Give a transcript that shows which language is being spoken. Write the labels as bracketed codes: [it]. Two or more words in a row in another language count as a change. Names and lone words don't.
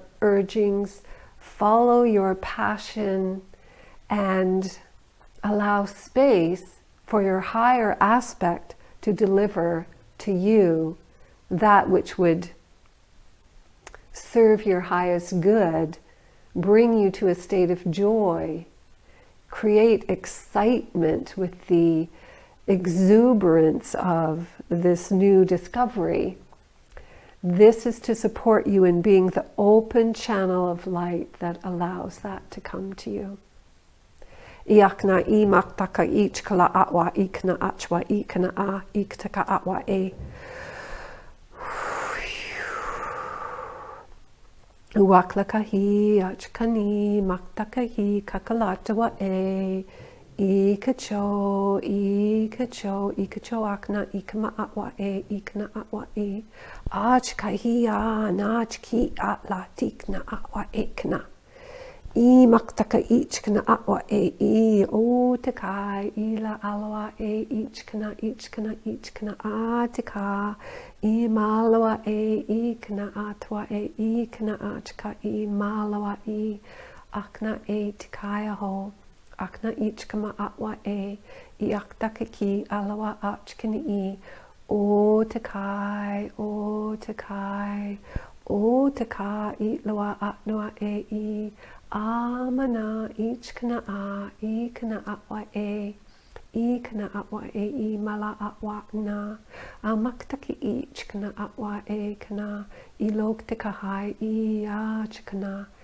[en] urgings, follow your passion, and allow space for your higher aspect to deliver to you that which would serve your highest good, bring you to a state of joy, create excitement with the exuberance of this new discovery. This is to support you in being the open channel of light that allows that to come to you. Iakna I maktaka ich kala atwa ikna achwa ikna a iktaka atwa e. Uwaklakahi achkani maktakahi kakalatawa e. Ikacho akna ikama atwa e ikna atwa e. Achkahiya nachki atla tikna atwa ekna. I maktaka ichkana atwa e o takai ila alawa e ichkana atika I malawa e ikna atwa e ikna achka I malawa I akna e tikaya ho akna ichkama atwa e I aktaka ki alawa achkani I o takai o taka itlawa atnoa e I Amana ichkana a ikana atwa e ikana atwa e I mala atwa na amaktaki ichkana atwa e kana iloktika hai I achkana